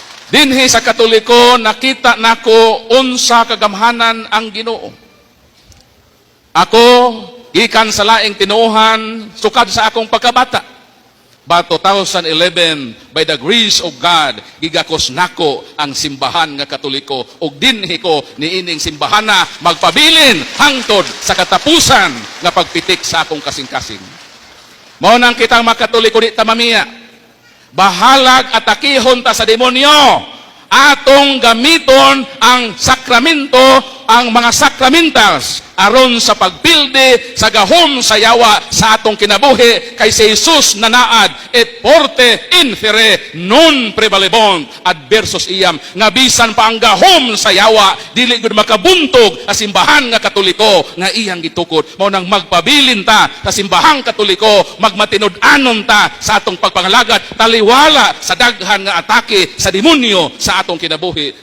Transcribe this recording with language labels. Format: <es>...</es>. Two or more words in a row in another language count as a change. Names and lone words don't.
<ceb>Dinhi sa Katoliko nakita nako unsa kagamhanan ang Ginoo. Ako gikan sa laing tinuohan sukad sa akong pagkabata.</ceb> <en>But 2011, by the grace of God,</en> <ceb>gigakos nako ang simbahan nga Katoliko ug dinhi ko niining simbahana magpabilin hangtod sa katapusan nga pagpitik sa akong kasing-kasing. Mao nang kitang mga Katoliko di ta mamiya. Bahalag atakihon ta sa demonyo. Atong gamiton ang sakramento, ang mga sacramentals aron sa pagpildi sa gahom sa yawa sa atong kinabuhi kay si Jesus nanaad</ceb> <la>et porte infere non prevalebont adversus iam</la> <ceb>nga bisan pa ang gahom sa yawa dili gud makabuntog sa simbahan nga Katoliko nga iyang gitukod. Mao nang magpabilin ta sa simbahang Katoliko, magmatinud-anon ta sa atong pagpangalagat, taliwala sa daghan nga atake sa demonyo sa atong kinabuhi.</ceb>